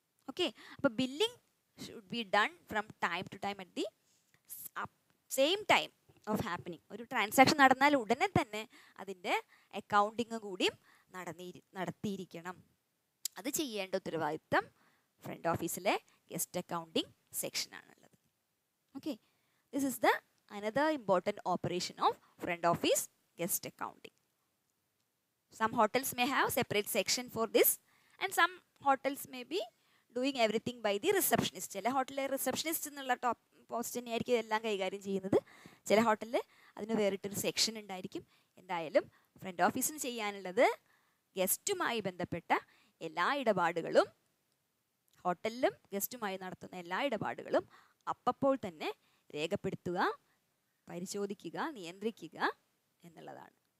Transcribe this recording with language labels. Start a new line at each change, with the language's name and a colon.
English: Okay, അപ്പോൾ billing should be done from time to time at the same time of happening.
Malayalam: ഒരു transaction നടന്നാൽ ഉടനെ തന്നെ അതിൻ്റെ അക്കൗണ്ടിങ് കൂടിയും നടത്തിയിരിക്കണം. അത് ചെയ്യേണ്ട ഉത്തരവാദിത്തം ഫ്രണ്ട് ഓഫീസിലെ guest accounting സെക്ഷനാണുള്ളത്.
English: Okay, this is the another important operation of front office guest accounting. Some hotels may have separate section for this, and some hotels may be doing everything by the receptionist.
Malayalam: ചില ഹോട്ടലിലെ receptionist എന്നുള്ള post തന്നെയായിരിക്കും എല്ലാം കൈകാര്യം ചെയ്യുന്നത്. ചില ഹോട്ടലിൽ അതിന് വേറിട്ടൊരു സെക്ഷൻ ഉണ്ടായിരിക്കും. എന്തായാലും ഫ്രണ്ട് ഓഫീസിന് ചെയ്യാനുള്ളത് ഗസ്റ്റുമായി ബന്ധപ്പെട്ട എല്ലാ ഇടപാടുകളും, ഹോട്ടലിലും ഗസ്റ്റുമായി നടത്തുന്ന എല്ലാ ഇടപാടുകളും അപ്പോൾ തന്നെ രേഖപ്പെടുത്തുക, പരിശോധിക്കുക, നിയന്ത്രിക്കുക എന്നുള്ളതാണ്.